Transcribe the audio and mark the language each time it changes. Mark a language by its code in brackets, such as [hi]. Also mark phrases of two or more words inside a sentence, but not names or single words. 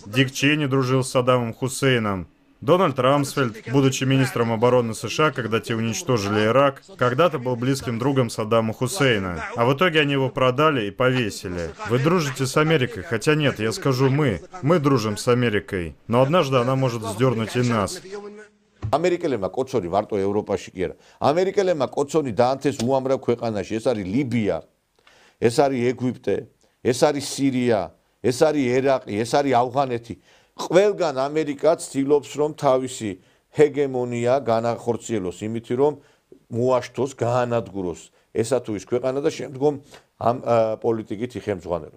[ru] Дик Чейни дружил с Саддамом Хусейном. Дональд Рамсфельд, будучи министром обороны США, когда те уничтожили Ирак, когда-то был близким другом Саддама Хусейна. А в итоге они его продали и повесили. Вы дружите с Америкой, хотя нет, я скажу мы. Мы дружим с Америкой. Но однажды она может сдернуть и нас. [ka] ამერიკელებმა კოცონი მარტო ევროპაში კი არა. ამერიკელებმა კოცონი დაანთეს უამრავ ქვეყანაში. ეს არის ლიბია, ეს არის ეგვიპტე, ეს არის სირია, ეს არის ერაყი, ეს არის ავღანეთი. ყველგან ამერიკა ცდილობს რომ თავისი ჰეგემონია განახორციელოს იმით რომ მოაშთოს, გაანადგუროს ესა თუ ის ქვეყანა და შემდგომ ამ პოლიტიკით იხემძღვანელოს.